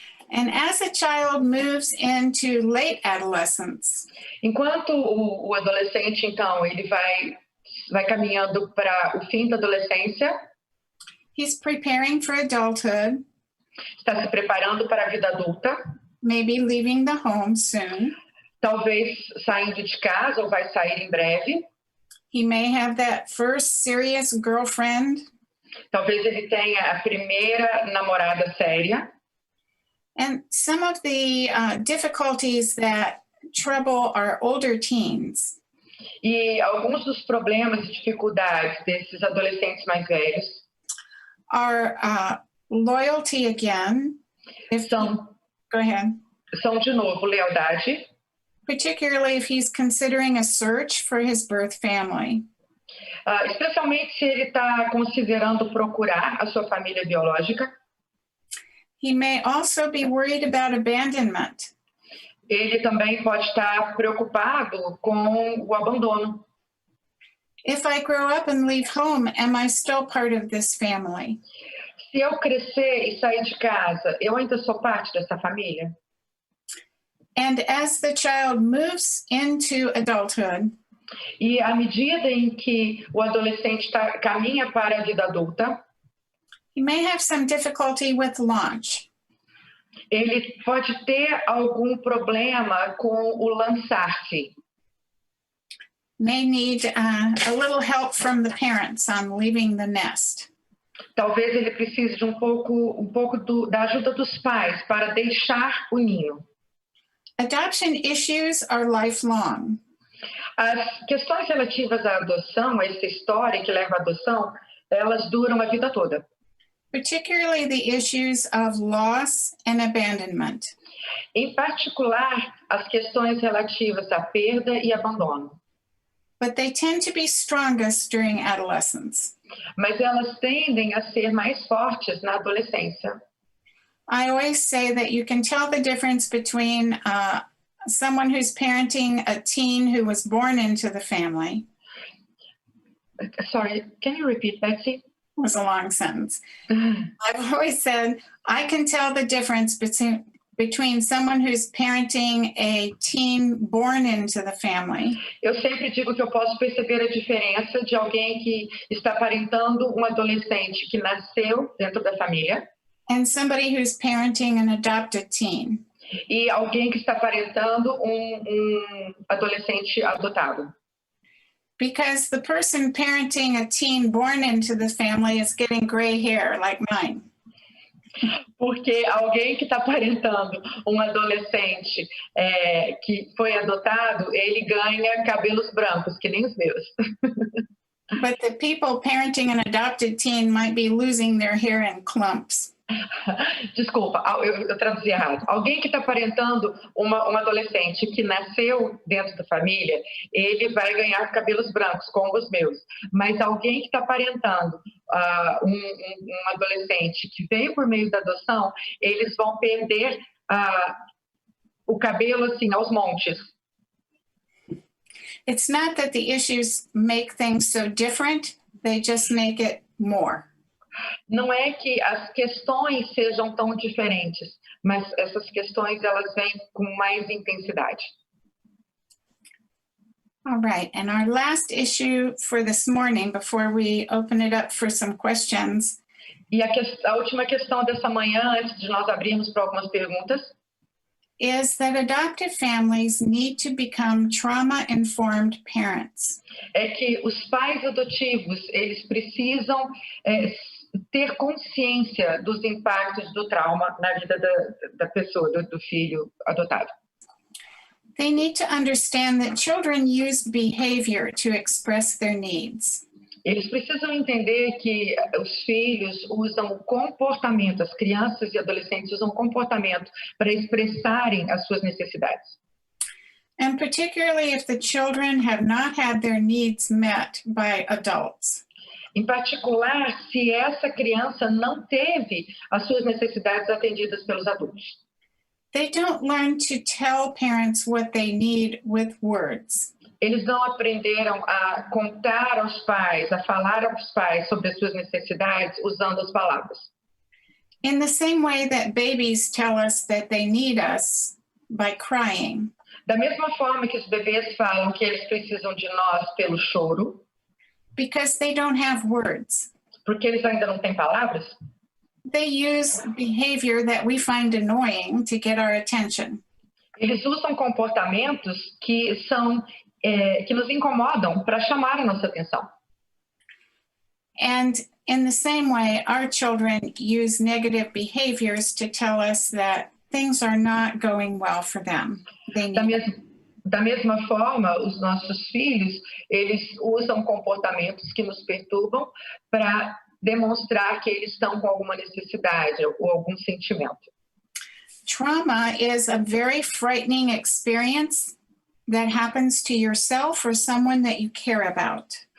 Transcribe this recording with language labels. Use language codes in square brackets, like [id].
[en] And as a child moves into late adolescence, [pt] enquanto o adolescente, então, ele vai caminhando para o fim da adolescência, [en] he's preparing for adulthood, [pt] está se preparando para a vida adulta, [en] maybe leaving the home soon, [pt] talvez saindo de casa ou vai sair em breve. [en] He may have that first serious girlfriend, [pt] Talvez ele tenha a primeira namorada séria. [en] and some of the difficulties that trouble our older teens [pt] E alguns dos problemas e dificuldades desses adolescentes mais velhos [en] are loyalty again. [pt] são, [en] Go ahead. [pt] são, de novo, lealdade, [en] Particularly if he's considering a search for his birth family. [pt] especialmente se ele está considerando procurar a sua família biológica. [en] He may also be worried about abandonment. [pt] Ele também pode estar preocupado com o abandono. [en] If I grow up and leave home, am I still part of this family? [pt] Se eu crescer e sair de casa, eu ainda sou parte dessa família? [en] And as the child moves into adulthood, [pt] E à medida em que o adolescente caminha para a vida adulta, [en] he may have some difficulty with launch. [pt] ele pode ter algum problema com o lançar-se. [en] May need a little help from the parents on leaving the nest. [pt] Talvez ele precise de um pouco da ajuda dos pais para deixar o ninho. [en] Adoption issues are lifelong. [pt] As questões relativas à adoção, a essa história que leva à adoção, elas duram a vida toda. [en] Particularly the issues of loss and abandonment. [pt] Em particular, as questões relativas à perda e abandono. [en] But they tend to be strongest during adolescence. [pt] Mas elas tendem a ser mais fortes na adolescência. [en] I always say that you can tell the difference between someone who's parenting a teen who was born into the family. Sorry, can you repeat, Betsy? It was a long sentence. I've always said I can tell the difference between someone who's parenting a teen born into the family. [pt] Eu sempre digo que eu posso perceber a diferença de alguém que está parentando um adolescente que nasceu dentro da família [en] And somebody who's parenting an adopted teen. [pt] e alguém que está parentando um adolescente adotado. [en] Because the person parenting a teen born into the family is getting gray hair like mine. [pt] Porque alguém que está parentando um adolescente que foi adotado, ele ganha cabelos brancos, que nem os meus. [en] But the people parenting an adopted teen might be losing their hair in clumps. [pt] Desculpa, eu traduzi errado. Alguém que está parentando um adolescente que nasceu dentro da família, ele vai ganhar cabelos brancos, como os meus. Mas alguém que está parentando um adolescente que veio por meio da adoção, eles vão perder o cabelo assim aos montes. [en] It's not that the issues make things so different, they just make it more. [pt] Não é que as questões sejam tão diferentes, mas essas questões elas vêm com mais intensidade. [en] All right, and our last issue for this morning, before we open it up for some questions, [pt] E a última questão dessa manhã, antes de nós abrirmos para algumas perguntas, [en] is that adoptive families need to become trauma-informed parents. [pt] é que os pais adotivos, eles precisam ter consciência dos impactos do trauma na vida da pessoa, do filho adotado. [en] They need to understand that children use behavior to express their needs. [pt] Eles precisam entender que os filhos usam o comportamento, as crianças e adolescentes usam o comportamento para expressarem as suas necessidades. [en] And particularly if the children have not had their needs met by adults. [pt] Em particular, se essa criança não teve as suas necessidades atendidas pelos adultos. [en] They don't learn to tell parents what they need with words. [pt] Eles não aprenderam a contar aos pais, a falar aos pais sobre as suas necessidades usando as palavras. [en] In the same way that babies tell us that they need us by crying. [pt] Da mesma forma que os bebês falam que eles precisam de nós pelo choro, [en] Because they don't have words. [pt] porque eles ainda não têm palavras, [en] They use behavior that we find annoying to get our attention. [pt] eles usam comportamentos que são que nos incomodam para chamar a nossa atenção. [en] And in the same way, our children use negative behaviors to tell us that things are not going well for them. [pt] Da mesma forma, os nossos filhos, eles usam comportamentos que nos perturbam para demonstrar que eles estão com alguma necessidade ou algum sentimento. [en] Trauma is a very frightening experience that happens to yourself or someone that you care about.